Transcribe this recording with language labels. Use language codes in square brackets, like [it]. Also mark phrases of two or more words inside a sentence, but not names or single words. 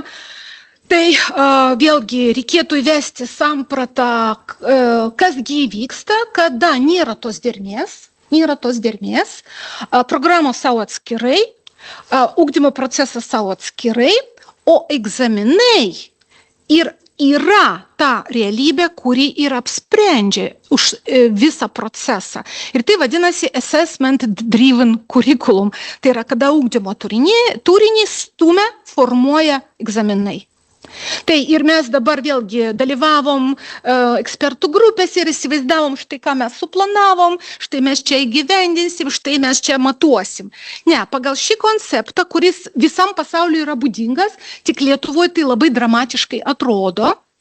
[lt] Tai vėlgi reikėtų įvesti sampratą, kasgi vyksta, kada nėra tos dermės, programos savo atskirai, ugdymo procesas savo atskirai, o egzaminai ir yra ta realybė, kuri ir apsprendžia už visą procesą. Ir tai vadinasi [en] assessment driven curriculum. [lt] Tai yra, kada ugdymo turinį stumia, formuoja egzaminai. Tai ir mes dabar vėlgi dalyvavom ekspertų grupėse ir įsivaizdavom, štai ką mes suplanavom, štai mes čia įgyvendinsim, štai mes čia matuosim. Ne, pagal šį konceptą, kuris visam pasauliu yra būdingas, tik Lietuvoje tai labai dramatiškai atrodo.